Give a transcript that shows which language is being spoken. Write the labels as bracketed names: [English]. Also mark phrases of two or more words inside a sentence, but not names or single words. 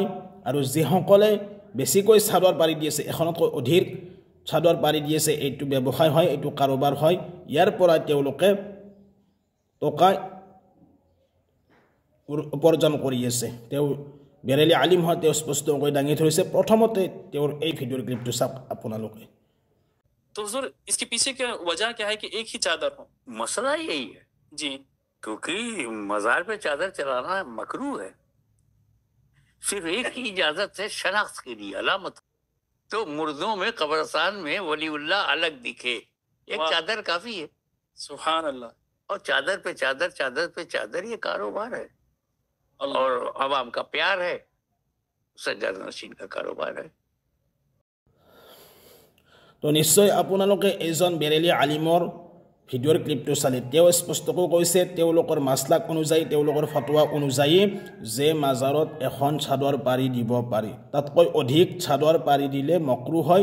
[Assamese] আৰু যিসকলে বেছিকৈ চাদৰ পাৰি দি আছে, এখনতকৈ অধিক চাদৰ পাৰি দি আছে, এইটো ব্যৱসায় হয়, এইটো কাৰোবাৰ হয়। ইয়াৰ পৰা তেওঁলোকে টকা উপাৰ্জন কৰি আছে। তেওঁ বেৰেলী আলিম হয়, তেওঁ স্পষ্টকৈ দাঙি ধৰিছে। প্ৰথমতে তেওঁৰ এই ভিডিঅ'ৰ ক্লিপটো চাওক আপোনালোকে। [Hindi] तो हुजूर इसके पीछे क्या वजह क्या है कि एक ही चादर हो? मसला यही है जी। क्योंकि मजार पे चादर चलाना मकरू है। सिर्फ एक ही इजाजत है शनाख्त के लिए, अलामत। तो मुर्दों में कब्रिस्तान में वलीउल्लाह अलग दिखे, एक वाह। चादर काफी है। [Arabic] سبحان الله. [Hindi] और चादर पे चादर, चादर पे चादर, ये कारोबार है। अल्लाह। और अवाम का प्यार है, सज्जद नशीन का कारोबार है। [Assamese] তো নিশ্চয় আপোনালোকে এইজন বেৰেলী আলিমৰ ভিডিঅ'ৰ ক্লিপটো চালে তেওঁ স্পষ্টকৈ কৈছে তেওঁলোকৰ মাসলাক অনুযায়ী, তেওঁলোকৰ ফতোৱা অনুযায়ী যে মাজাৰত এখন চাদৰ পাৰি দিব পাৰি, তাতকৈ অধিক চাদৰ পাৰি দিলে মকৰুহ হয়।